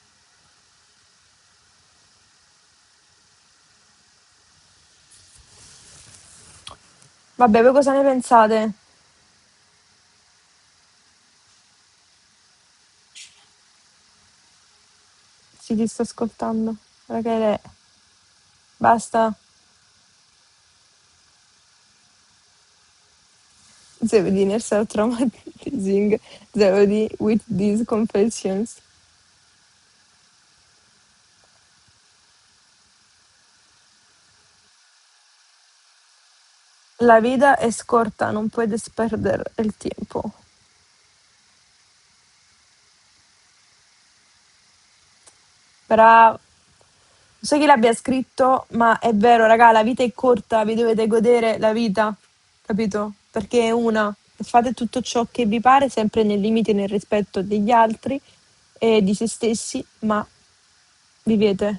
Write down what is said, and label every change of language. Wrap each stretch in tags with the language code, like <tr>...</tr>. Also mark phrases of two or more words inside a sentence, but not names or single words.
<it>Vabbè, voi cosa ne pensate? Sì, ti sto ascoltando. Rachele, basta.</it> <en>Zebedee self-traumatizing Zebedee with these confessions.</en> <es>La vida es corta, non puedes perder el tiempo.</es> <it>Bravo. Non so chi l'abbia scritto, ma è vero, raga, la vita è corta, vi dovete godere la vita, capito? Perché è una. Fate tutto ciò che vi pare, sempre nei limiti e nel rispetto degli altri e di se stessi, ma vivete.</it>